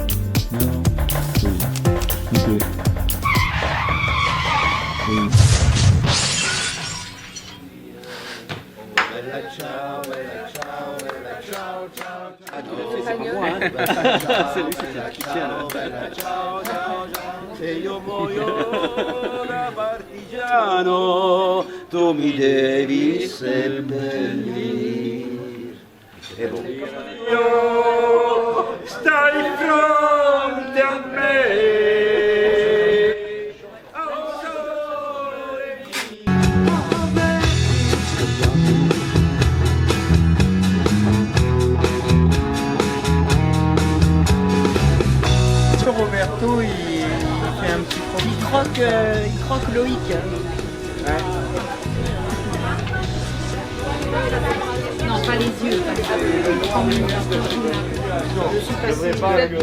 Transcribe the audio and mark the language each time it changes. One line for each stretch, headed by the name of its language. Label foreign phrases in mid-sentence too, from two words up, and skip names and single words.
French: Non. Oui. Oui. C'est lui, c'est la Cristiano.
Italian: Se io muoio da partigiano, tu mi devi seppellire. E bon. Stai fronte a me.
French: Roberto, il fait un petit croquis. Il croque Loïc. Ouais. Non, pas les yeux. Je devrais pas que...